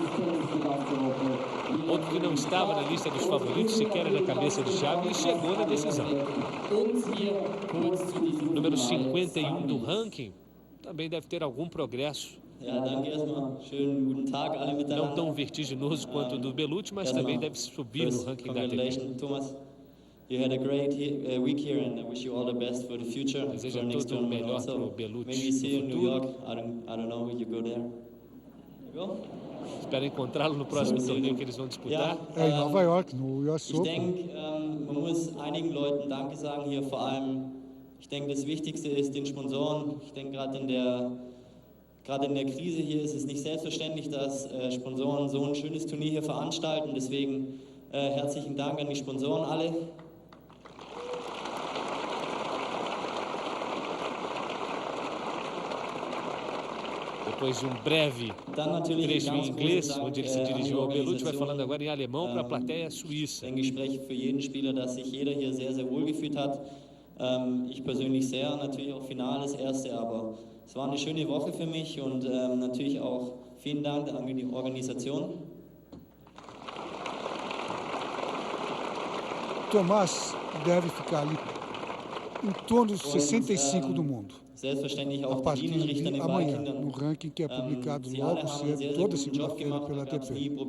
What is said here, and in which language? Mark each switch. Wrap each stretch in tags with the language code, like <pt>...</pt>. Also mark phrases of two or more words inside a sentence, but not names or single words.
<pt>Outro que não estava na lista dos favoritos, sequer na cabeça de chave, e chegou na decisão. Número 51 do ranking, também deve ter algum progresso. Não tão vertiginoso quanto o do Bellucci, mas também deve subir no ranking da ATP.</pt> <en>You had a great week here and I wish you all the best for the future.</en> <pt>Deseja tudo o melhor para o Bellucci.</pt> <en>Maybe you see you in New York. I don't know if you go there.</en> <pt>Espero encontrá-lo no próximo torneio que eles vão disputar. É em Nova York, no US Open.</pt> <de>Ich denke, man muss einigen Leuten Danke sagen hier, vor allem, ich denke, das Wichtigste ist den Sponsoren. Ich denke, gerade in der Krise hier ist es nicht selbstverständlich, dass Sponsoren so ein schönes Turnier hier veranstalten. Deswegen herzlichen Dank an die Sponsoren alle.</de> <pt>Depois de um breve trecho em inglês, onde ele se dirigiu ao Bellucci, vai falando agora em alemão para a plateia suíça.</pt> <de>Ein Gespräch für jeden Spieler, dass sich jeder hier sehr, sehr wohl gefühlt hat. Ich persönlich sehr, natürlich auch Finale das erste, aber es war eine schöne Woche für mich und natürlich auch vielen Dank an die Organisation.</de> <pt>Tomás deve ficar ali em torno dos 65 do mundo. A partir de amanhã, no ranking que é publicado logo cedo, toda segunda-feira pela ATP.</pt>